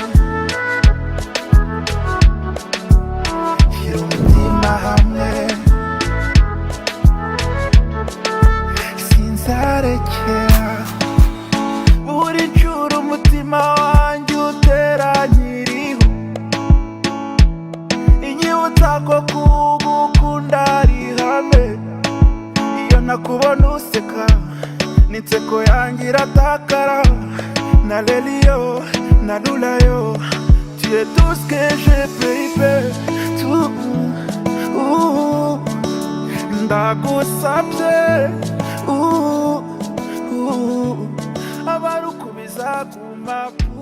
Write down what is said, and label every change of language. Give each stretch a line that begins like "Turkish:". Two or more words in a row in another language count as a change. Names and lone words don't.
Kinyarwanda: shyira umutima hamwe sinzarekera buri ncuro umutima wanjye utera nkiriho inyibutsa ko kugukunda ari ihame iyo nakubona useka n'inseko yanjye iratakara na leliyo na lulayo
French: tu es tout ce que j'ai baby
Kinyarwanda: ndagusabye abarukubiza guma